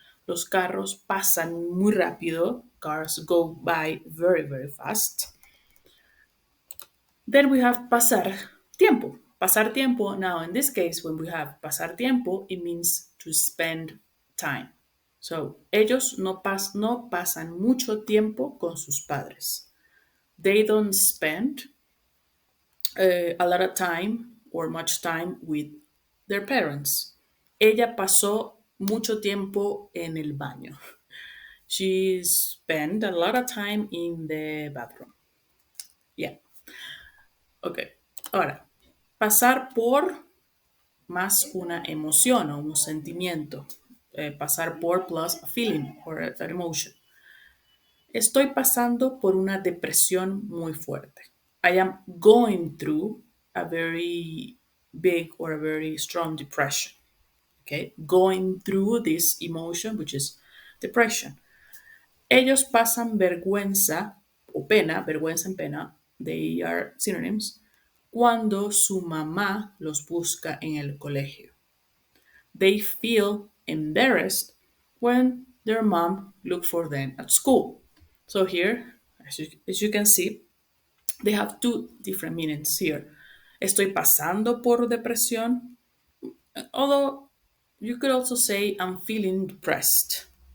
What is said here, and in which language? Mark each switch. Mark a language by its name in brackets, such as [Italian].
[Spanish] Los carros pasan muy rápido. [English] Cars go by very, very fast. Then we have pasar tiempo. Pasar tiempo, now in this case, when we have pasar tiempo, it means to spend time. [Spanish] So, ellos no pasan mucho tiempo con sus padres. [English] They don't spend a lot of time or much time with their parents. [Spanish] Ella pasó mucho tiempo en el baño. [English] She spent a lot of time in the bathroom. Yeah. Ok. [Spanish] Ahora, pasar por más una emoción o un sentimiento. Pasar por [English] plus a feeling or an emotion. [Spanish] Estoy pasando por una depresión muy fuerte. [English] I am going through a very big or a very strong depression. Okay, going through this emotion, which is depression. [Spanish] Ellos pasan vergüenza o pena, vergüenza en pena, [English] they are synonyms, [Spanish] cuando su mamá los busca en el colegio. [English] They feel embarrassed when their mom look for them at school. So here, as you can see, they have two different meanings here. [Spanish] Estoy pasando por depresión, [English] although you could also say I'm feeling depressed.